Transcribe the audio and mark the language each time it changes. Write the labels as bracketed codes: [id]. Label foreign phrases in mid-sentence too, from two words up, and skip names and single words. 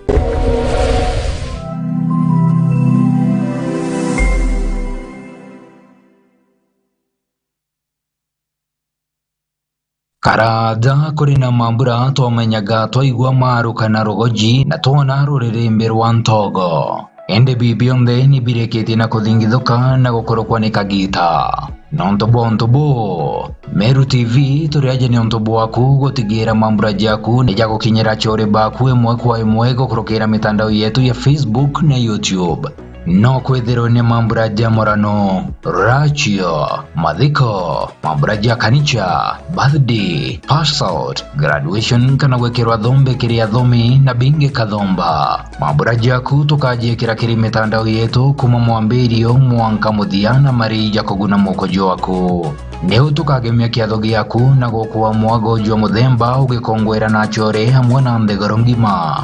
[mer] Karada kuri na mambura twamenyaga twaigua maru kana rogoji na twona rurerembe rwa ntogo. Ende bibionde ni bireketi na kuthingithuka na gukorokwa ni kagita. Nontobo Meru TV turiaje ni ontobo waku gutigira mambura jaku ni jago kinyera chore baku emwe kwa emwe gukorokera mitandao yetu ya Facebook na YouTube. No kwethero ni mambura jamorano, rachio, madhiko, mambura kanicha, [en] birthday, pass out, graduation [mer] kana wekerwa dhombe kiria dhomi na binge kadhomba. Mambura jaku tukaje kiri mitandao yetu kuma mwambirio mwanka muthiana marija kuguna mukojo waku. Neu tukagemia kiatho giaku na gukuwa mwago jwa muthemba ugikongwera na chore hamwe na ndegoro ngima.